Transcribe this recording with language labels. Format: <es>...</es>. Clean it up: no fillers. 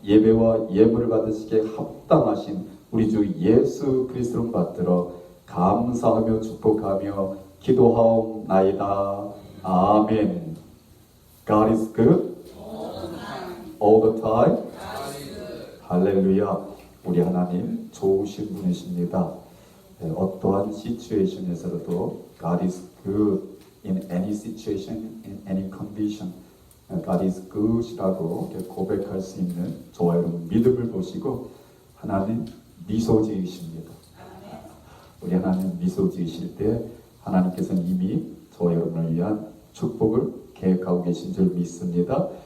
<ko>예배와 예물을 받으시기에 합당하신 우리 주 예수 그리스도를 받들어 감사하며 축복하며 기도하옵나이다.</ko> <en>아멘. God is good all the time. 할렐루야.</en> <ko>우리 하나님 좋으신 분이십니다. 어떠한 시츄에이션에서도</ko> <en>God is good in any situation, in any condition. God is good</en> <ko>이라고 고백할 수 있는 저와 여러분 믿음을 보시고 하나님 미소 지으십니다. 우리 하나님 미소 지으실 때 하나님께서는 이미 저와 여러분을 위한 축복을 계획하고 계신 줄 믿습니다.</ko>